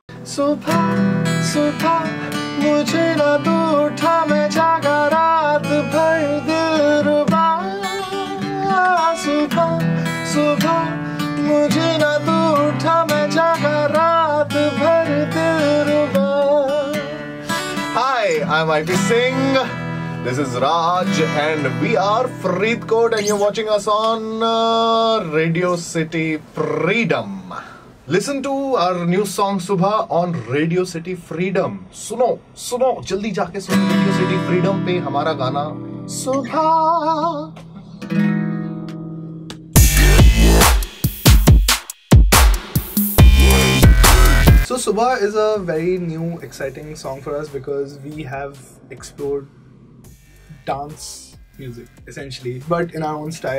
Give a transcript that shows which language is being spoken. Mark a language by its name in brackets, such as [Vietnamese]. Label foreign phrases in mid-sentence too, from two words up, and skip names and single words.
[Hindi] सुबह सुबह मुझे ना तू उठा, मैं जागा रात भर दिलरुबा। सुबह सुबह मुझे ना तू उठा, मैं जागा रात भर दिलरुबा। [English] Hi, I'm IT Singh. This is Raj and we are Faridkot and you're watching us on Radio City Freedom. Listen to our new song Subha on Radio City Freedom. [Hindi] सुनो सुनो जल्दी जाके सुनो Radio City Freedom पे हमारा गाना सुबह। [English] So Subha is a very new, exciting song for us because we have explored dance music essentially, but in our own style.